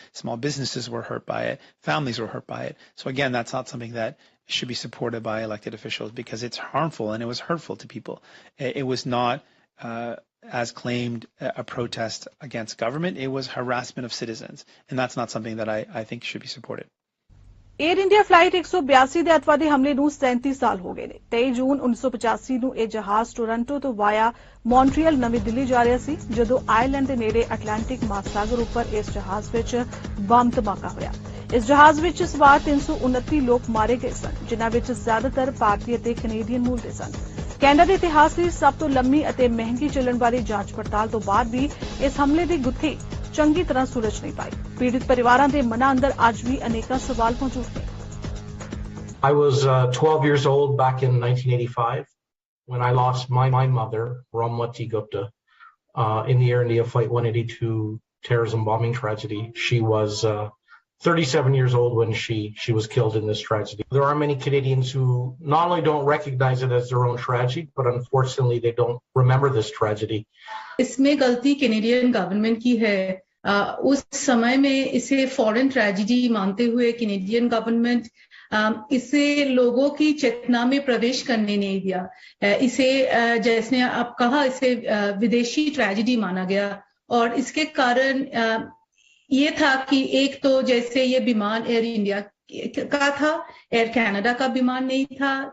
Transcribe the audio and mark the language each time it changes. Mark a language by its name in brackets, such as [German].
[English] Small businesses were hurt by it. Families were hurt by it. So again, that's not something that should be supported by elected officials because it's harmful and it was hurtful to people. It was not, as claimed, a protest against government. It was harassment of citizens. And that's not something that I think should be supported. [Punjabi] Air India flight 182 ਦੇ ਅਤਵਾਦੀ ਹਮਲੇ ਨੂੰ 37 ਸਾਲ ਹੋ ਗਏ ਨੇ। 23 ਜੂਨ 1985 ਨੂੰ ਇਹ ਜਹਾਜ਼ ਟੋਰਾਂਟੋ ਤੋਂ ਵਾਇਆ ਮੌਂਟਰੀਅਲ ਨਵੀਂ ਦਿੱਲੀ ਜਾ ਰਿਹਾ ਸੀ ਜਦੋਂ ਆਇਰਲੈਂਡ ਦੇ ਨੇੜੇ ਅਟਲਾਂਟਿਕ ਮਹਾਸਾਗਰ ਉੱਪਰ ਇਸ ਜਹਾਜ਼ ਵਿੱਚ ਬੰਬ ਧਮਾਕਾ ਹੋਇਆ। ਇਸ ਜਹਾਜ਼ ਵਿੱਚ ਸਵਾਰ 329 ਲੋਕ ਮਾਰੇ ਗਏ ਸਨ, ਜਿਨ੍ਹਾਂ ਵਿੱਚ ਜ਼ਿਆਦਾਤਰ ਭਾਰਤੀ ਅਤੇ ਕੈਨੇਡੀਅਨ ਮੂਲ ਦੇ ਸਨ। ਕੈਨੇਡਾ ਦੇ ਇਤਿਹਾਸ ਦੀ ਸਭ ਤੋਂ ਲੰਮੀ ਅਤੇ ਮਹਿੰਗੀ ਚੱਲਣ ਵਾਲੀ ਜਾਂਚ ਪੜਤਾਲ ਤੋਂ ਬਾਅਦ ਵੀ ਇਸ ਹਮਲੇ ਦੀ ਗੁੱਥੀ ਚੰਗੀ ਤਰ੍ਹਾਂ ਸੁਲਝ ਨਹੀਂ ਪਾਈ। ਪੀੜਿਤ ਪਰਿਵਾਰਾਂ ਦੇ ਮਨਾਂ ਅੰਦਰ ਅੱਜ ਵੀ ਅਨੇਕਾਂ ਸਵਾਲ ਮੌਜੂਦ ਨੇ। [English] I was 12 years old back in 1985 when I lost my mother, Ramwati Gupta, in the Air India Flight 182 terrorism bombing tragedy. She was 37 years old when she was killed in this tragedy. There are many Canadians who not only don't recognize it as their own tragedy, but unfortunately they don't remember this tragedy. [Hindi] इसमें गलती Canadian government की है। उस समय में इसे foreign tragedy मानते हुए कैनेडियन गवर्नमेंट इसे लोगों की चेतना में प्रवेश करने नहीं दिया। इसे जैसे आप कहा, इसे विदेशी ट्रेजेडी माना गया और इसके कारण ये था कि एक तो जैसे ये विमान एयर इंडिया का था, एयर कनाडा का विमान नहीं था।